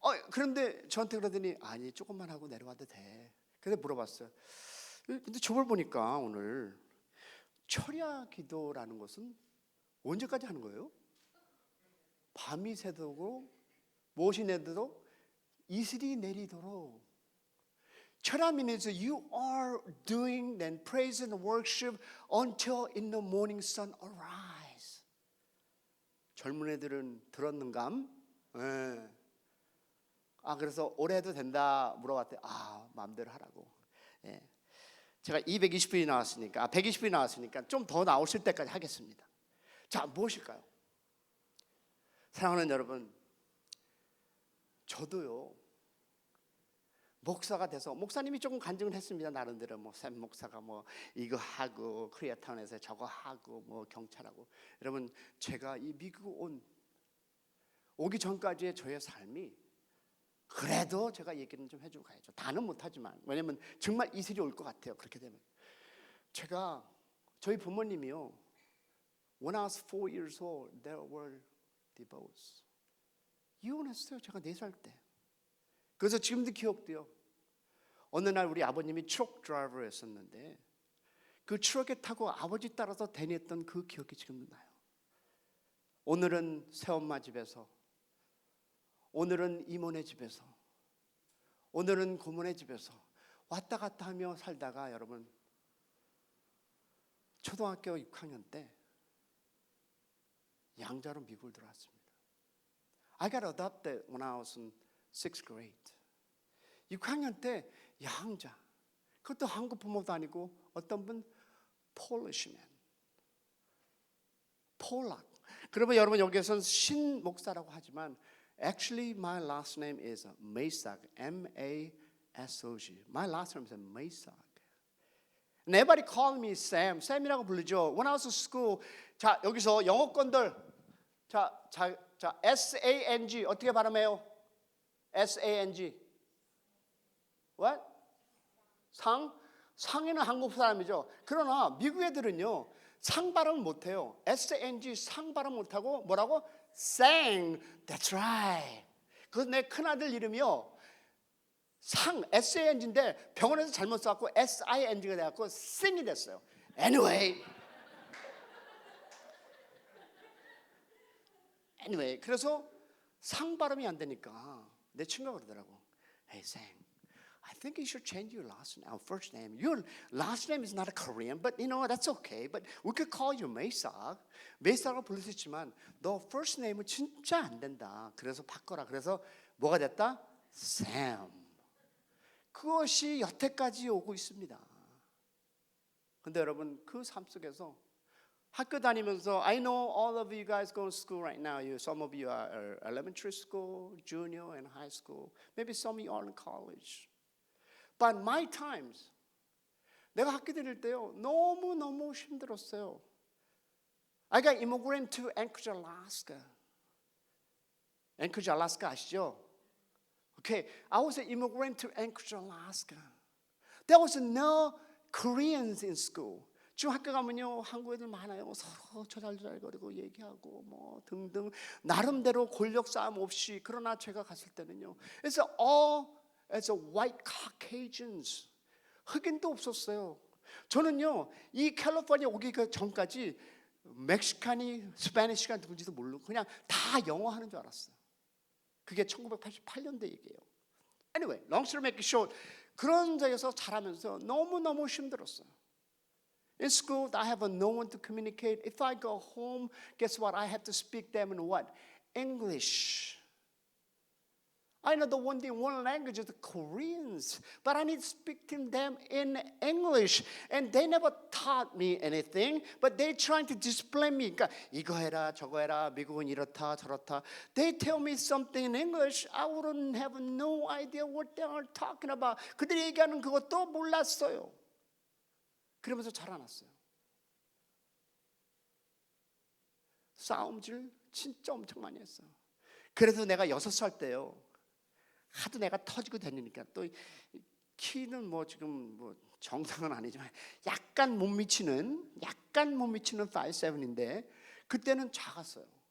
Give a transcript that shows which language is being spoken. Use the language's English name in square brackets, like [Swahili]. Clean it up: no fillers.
[Korean] 그런데 저한테 그러더니 아니 조금만 하고 내려와도 돼. 근데 물어봤어요. 근데 저걸 보니까 오늘 철야 기도라는 것은 언제까지 하는 거예요? 밤이 새도록 무엇이 내도록 이슬이 내리도록. [English] 철학 means you are doing then praise and worship until in the morning sun arise. [Korean] 젊은 애들은 들었는감? 예. 그래서 올해도 된다 물어봤더니 마음대로 하라고. 예. 제가 220분이 나왔으니까 120분이 나왔으니까 좀 더 나오실 때까지 하겠습니다. 자, 무엇일까요? 사랑하는 여러분, 저도요 목사가 돼서, 목사님이 조금 간증을 했습니다. 나름대로 샘 목사가 이거 하고 코리아타운에서 저거 하고 경찰하고. 여러분, 제가 이 미국 오기 전까지의 저의 삶이, 그래도 제가 얘기는 좀 해주고 가야죠. 다는 못하지만, 왜냐면 정말 이슬이 올 것 같아요. 그렇게 되면. 저희 부모님이요, [English] when I was 4 years old, there were divorced. [Korean] 이혼했어요. 제가 4살 때. 그래서 지금도 기억돼요. 어느 날 우리 아버님이 트럭 드라이버였었는데 그 트럭에 타고 아버지 따라서 다녔던 그 기억이 지금도 나요. 오늘은 새엄마 집에서, 오늘은 이모네 집에서, 오늘은 고모네 집에서 왔다 갔다 하며 살다가, 여러분, 초등학교 6학년 때 양자로 미국을 들어왔습니다. [English] I got adopted when I was in 6th grade. [Korean] 6학년 때 양자. 그것도 한국 부모도 아니고 어떤 분 Polishman. 폴락. 그러면 여러분, 여기에서는 신 목사라고 하지만 [English] actually my last name is Maysog. M-A-S-O-G. My last name is Maysog. And everybody called me Sam. [Korean] Sam이라고 부르죠. [English] When I was in school, [Korean] 자, 여기서 영어권들, 자, S-A-N-G 어떻게 발음해요? S-A-N-G. [English] What? [Korean] 상이는 한국 사람이죠. 그러나 미국 애들은요, 상 발음을 못해요. S-A-N-G 상 발음 못하고 뭐라고? [English] sang. That's right. [Korean] 그래서 내 큰아들 이름이요, 상, S-A-N-G인데 병원에서 잘못 써갖고 S-I-N-G가 돼갖고 sing이 됐어요. Anyway, 그래서 상 발음이 안 되니까 내 친구가 그러더라고. [English] Hey, Sang, I think you should change your first name. Your last name is not a Korean, but you know that's okay. But we could call you Maysog. [Korean] Maysog을 부를 수 있지만 너 first name은 진짜 안 된다. 그래서 바꿔라. 그래서 뭐가 됐다? Sam. 그것이 여태까지 오고 있습니다. 근데 여러분, 그 삶 속에서 학교 다니면서 [English] I know all of you guys go to school right now. Some of you are elementary school, junior, and high school. Maybe some of you are in college. But my times, [Korean] 내가 학교 다닐 때요, 너무 힘들었어요. [English] I got immigrant to Anchorage, Alaska. Anchorage, Alaska [Korean] 아시죠? [English] Okay, I was an immigrant to Anchorage, Alaska. There was no Koreans in school. [Korean] 지금 학교 가면요, 한국 애들 많아요. 서로 저잘저잘거리고 얘기하고 등등, 나름대로 권력 싸움 없이. 그러나 제가 갔을 때는요, [English] it's all as a white Caucasians. [Korean] 흑인도 없었어요. 저는요, 이 캘리포니아 오기 전까지 멕시칸이 스페니쉬가 누군지도 모르고 그냥 다 영어 하는 줄 알았어요. 그게 1988년도 얘기예요. [English] Anyway, long story make it short, [Korean] 그런 데에서 자라면서 너무 힘들었어요. [English] In school, I have no one to communicate. If I go home, guess what? I have to speak them in what? English. I know the one language is the Koreans, but I need to speak to them in English. And they never taught me anything, but they're trying to discipline me. [Korean] 그러니까 이거 해라, 저거 해라, 미국은 이렇다, 저렇다. [English] They tell me something in English, I wouldn't have no idea what they are talking about. [Korean] 그들이 얘기하는 그것도 몰랐어요. 그러면서 자라났어요. 싸움질 진짜 엄청 많이 했어요. 그래서 내가 6살 때요, 하도 내가 터지고 다니니까, 또 키는 지금 정상은 아니지만 약간 못 미치는 5'7"인데 그때는 작았어요.